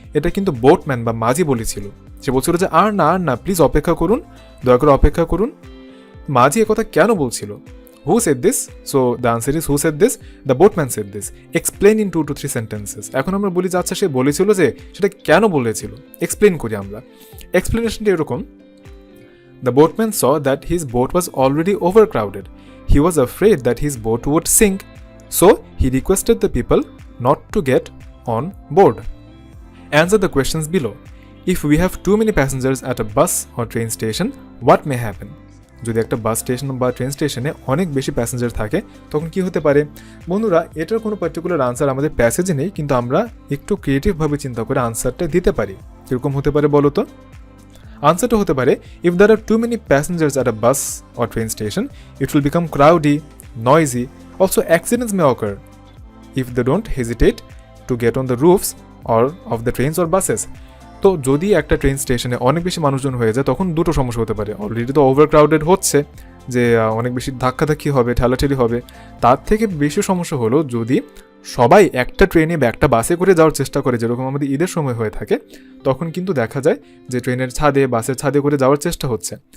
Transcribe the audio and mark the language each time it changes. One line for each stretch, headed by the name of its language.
Bangla: এটা কিন্তু বোটম্যান বা মাঝি বলেছিল। সে বলছিল যে আর না প্লিজ অপেক্ষা করুন, দয়া করে অপেক্ষা করুন। মাঝি একথা কেন বলছিল?
English: Who said this? So the answer is who said this? The boatman said this. Explain in 2 to 3 sentences.
Bangla: এখন আমরা বলি যে আচ্ছা সে বলেছিল যে সেটা কেন বলেছিল, এক্সপ্লেন করি আমরা। এক্সপ্লেনেশনটা এরকম,
English: The boatman saw that his boat was already overcrowded. He was afraid that his boat would sink. So, he requested the people not to get on board. Answer the questions below. If we have too many passengers at a bus or train station, what may happen?
Bangla: যদি একটা bus station বা train স্টেশনে অনেক বেশি passenger থাকে তখন কি হতে পারে? বন্ধুরা, এটার কোনো পার্টিকুলার আনসার আমাদের প্যাসেজে নেই, কিন্তু আমরা একটু ক্রিয়েটিভভাবে চিন্তা করে আনসারটা দিতে পারি। কীরকম হতে পারে বলো তো? আনসারটা হতে পারে,
English: if there are too many passengers at a bus or train station, it will become crowdy, noisy. Also, accidents may occur if they don't hesitate to get on the roofs or of the trains or buses.
Bangla: তো যদি একটা train স্টেশনে অনেক বেশি মানুষজন হয়ে যায় তখন দুটো সমস্যা হতে পারে। অলরেডি তো ওভারক্রাউডেড হচ্ছে, যে অনেক বেশি ধাক্কাধাক্কি হবে, ঠেলাঠেলি হবে। তার থেকে বেশি সমস্যা হলো যদি সবাই একটা ট্রেনে বা একটা বাসে করে যাওয়ার চেষ্টা করে, যেরকম আমাদের ঈদের সময় হয়ে থাকে, তখন কিন্তু দেখা যায় যে ট্রেনের ছাদে, বাসের ছাদে করে যাওয়ার চেষ্টা হচ্ছে।